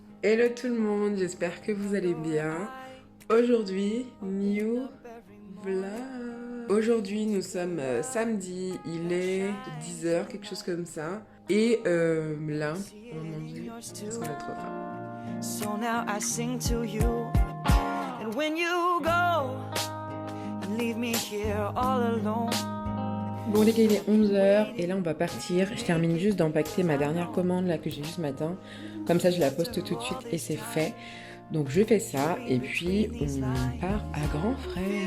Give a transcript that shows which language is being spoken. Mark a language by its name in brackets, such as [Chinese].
[French] Hello tout le monde, j'espère que vous allez bien. Aujourd'hui, [English] new vlog. [French] Aujourd'hui, nous sommes samedi, il est 10h, quelque chose comme ça. Et là, on va manger parce qu'on a trop faim. [English] So now I sing to you. And when you go, you leave me here all alone. [French] Bon les gars, il est 11h et là on va partir. Je termine juste d'empaqueter ma dernière commande là que j'ai eu ce matin. Comme ça je la poste tout de suite et c'est fait. Donc je fais ça et puis on part à grands frais.